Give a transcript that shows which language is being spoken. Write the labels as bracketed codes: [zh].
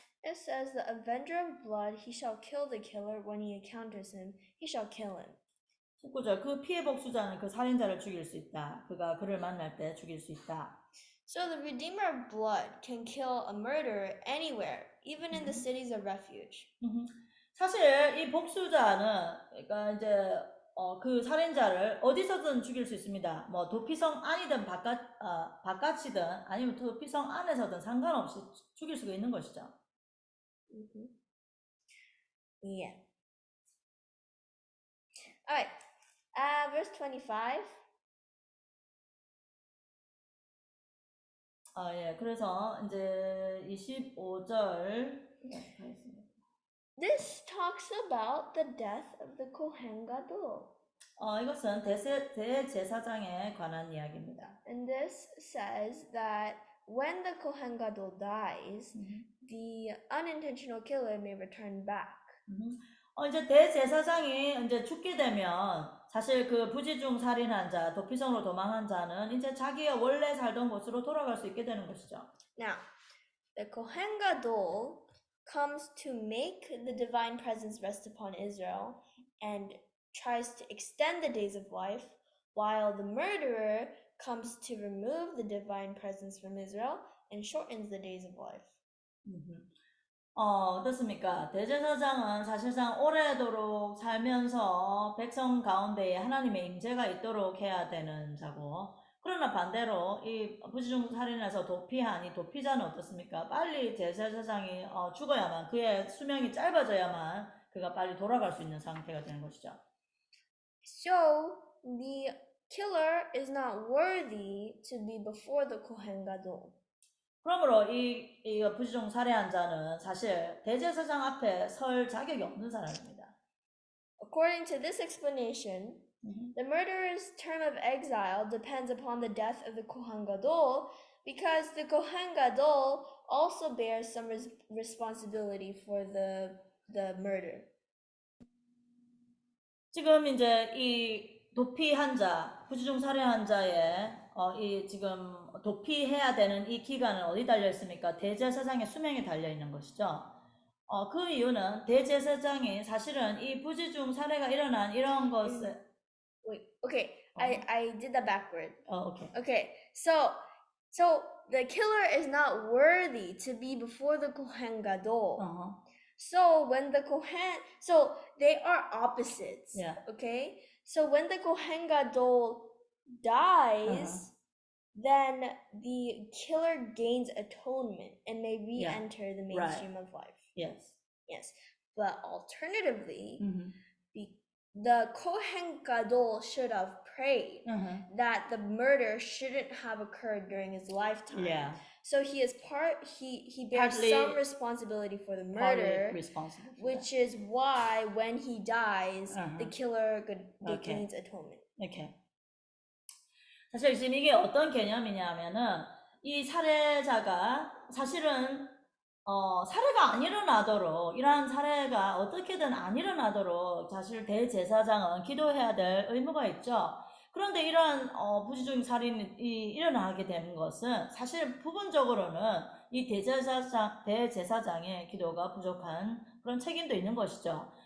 [en] It says, "The avenger of blood, he shall kill the killer. When he encounters him, he shall kill him." [ko] 19절, 그 피해 복수자는 그 살인자를 죽일 수 있다. 그가 그를 만날 때 죽일 수 있다. [en] So the Redeemer of blood can kill a murderer anywhere, even in the cities of refuge. [ko] 사실 이 복수자는 그러니까 이제 그 살인자를 어디서든 죽일 수 있습니다. 뭐 도피성 안이든 바깥이든 아니면 도피성 안에서든 상관없이 죽일 수가 있는 것이죠. [en] Yeah. All right. Verse 25. [ko] 그래서 이제 25절 가겠습니다. [en] This talks about the death of the Kohen Gadol. [ko] 이것은 대제사장에 관한 이야기입니다. [en] And this says that when the Kohen Gadol dies, the unintentional killer may return back. [ko] 이제 대제사장이 이제 죽게 되면 사실 그 부지중 살인한 자, 도피성으로 도망한 자는 이제 자기가 원래 살던 곳으로 돌아갈 수 있게 되는 것이죠. [en] Now, the Kohen Gadol comes to make the divine presence rest upon Israel and tries to extend the days of life, while the murderer comes to remove the divine presence from Israel and shortens the days of life. [ko] 어떻습니까? 대제사장은 사실상 오래도록 살면서 백성 가운데에 하나님의 임재가 있도록 해야 되는 자고, 그러나 반대로 이 부지중 살인해서 도피한 이 도피자는 어떻습니까? 빨리 대제사장이 죽어야만, 그의 수명이 짧아져야만 그가 빨리 돌아갈 수 있는 상태가 되는 것이죠. [en] So the killer is not worthy to be before the Kohen Gadol. [ko] 그러므로 이 부지중 살해한 자는 사실 대제사장 앞에 설 자격이 없는 사람입니다. [en] According to this explanation, the murderer's term of exile depends upon the death of the Kohen Gadol, because the Kohen Gadol also bears some responsibility for the murder. [ko] 지금 이제 이 도피한 자, 부지중 살해한 자의 이 지금 도피해야 되는 이 기간은 어디 달려 있습니까? 대제사장의 수명에 달려 있는 것이죠. 그 이유는 대제사장이 사실은 이 부지중 살해가 일어난 이런 것을 [en] Wait, okay, I did that backward. Okay. Okay, so the killer is not worthy to be before the Kohen Gadol. So when the Kohen, so they are opposites. Yeah. Okay, so when the Kohen Gadol dies, then the killer gains atonement and may re-enter the mainstream of life. Yes. Yes, but alternatively, the Kohen Gadol should have prayed that the murder shouldn't have occurred during his lifetime. Yeah. So he is he bears Partly some responsibility for the murder, which is why when he dies, the killer gains atonement. Okay. [ko] 사실 지금 이게 어떤 개념이냐면은 이 살해자가 사실은 살해가 안 일어나도록, 이러한 살해가 어떻게든 안 일어나도록 사실 대제사장은 기도해야 될 의무가 있죠. 그런데 이러한 부지중 살인이 일어나게 되는 것은 사실 부분적으로는 이 대제사장의 기도가 부족한 그런 책임도 있는 것이죠.